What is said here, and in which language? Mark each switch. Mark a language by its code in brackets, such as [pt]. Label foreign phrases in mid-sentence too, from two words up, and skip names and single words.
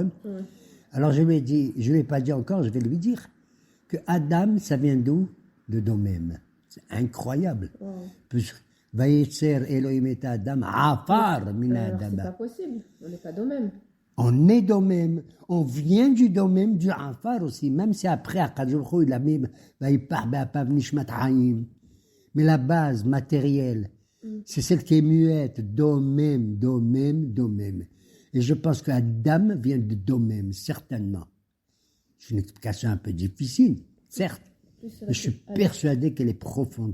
[fr] Alors je lui ai pas dit encore, je vais lui dire que Adam, ça vient d'où? De domem. C'est incroyable. [he] ויצר אלהים את אדם, עפר מן [fr] Alors, c'est Adam. pas possible. On n'est pas domem. On est domem, on vient du domem, du afar aussi, même si après, [he] הקדוש ברוך הוא, [fr] il a mis, [he] ויפח באפיו נשמת חיים. [fr] Mais la base matérielle, c'est celle qui est muette, domem. Et je pense qu'Adam vient de domem, certainement. C'est une explication un peu difficile, certes, mais je suis persuadé qu'elle est profonde.